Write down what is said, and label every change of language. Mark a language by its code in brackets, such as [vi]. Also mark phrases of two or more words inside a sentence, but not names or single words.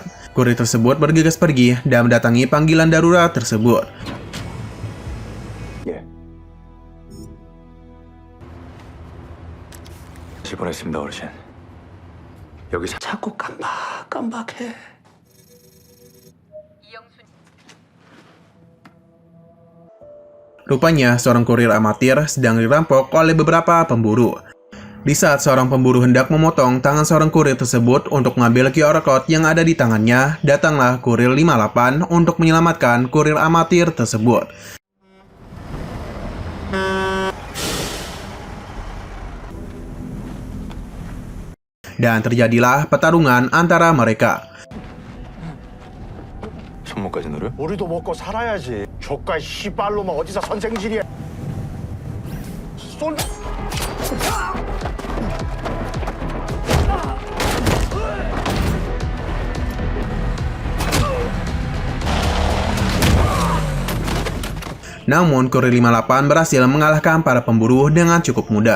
[id] Kurir tersebut bergegas pergi dan mendatangi panggilan darurat tersebut. [ko] 예. 다시 보냈습니다, 어르신. 여기 자꾸 깜박깜박해. 이영순 [id] Rupanya, seorang kurir amatir sedang dirampok oleh beberapa pemburu. Di saat seorang pemburu hendak memotong tangan seorang kurir tersebut untuk mengambil QR code yang ada di tangannya, datanglah kurir 58 untuk menyelamatkan kurir amatir tersebut. Dan terjadilah pertarungan antara mereka. [ko] 손목까지 노려? 우리도 먹고 살아야지. 조카 씨발로만 어디서 선생질이야. 쏜. [id] Namun, kurir 58 berhasil mengalahkan para pemburu dengan cukup mudah.